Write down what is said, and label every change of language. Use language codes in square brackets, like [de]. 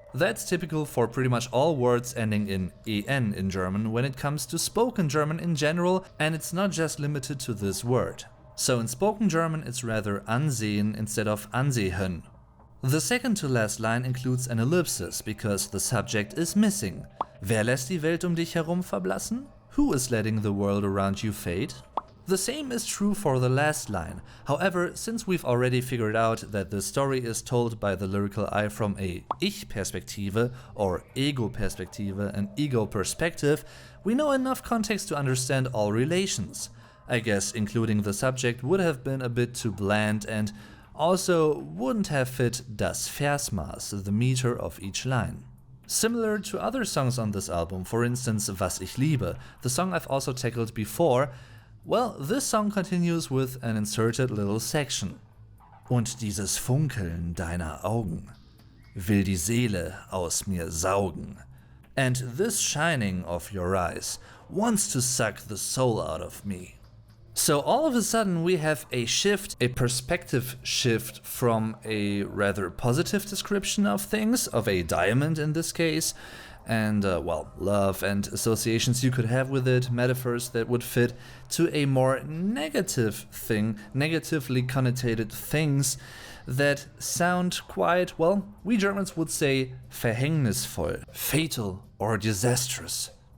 [en] That's typical for pretty much all words ending in en in German when it comes to spoken German in general, and it's not just limited to this word. So in spoken German it's rather ansehen instead of ansehen. The second to last line includes an ellipsis because the subject is missing. [de] Wer lässt die Welt dich herum verblassen? [en] Who is letting the world around you fade? The same is true for the last line. However, since we've already figured out that the story is told by the lyrical eye from a Ich-Perspektive or Ego-Perspektive, an ego perspective, we know enough context to understand all relations. I guess including the subject would have been a bit too bland and also wouldn't have fit das Versmaß, the meter of each line. Similar to other songs on this album, for instance Was ich liebe, the song I've also tackled before, well, this song continues with an inserted little section. [de] Und dieses Funkeln deiner Augen will die Seele aus mir saugen. [en] And this shining of your eyes wants to suck the soul out of me. So all of a sudden we have a shift, a perspective shift from a rather positive description of things, of a diamond in this case, and well, love and associations you could have with it, metaphors that would fit, to a more negative thing, negatively connotated things that sound quite, well, we Germans would say verhängnisvoll, fatal or disastrous.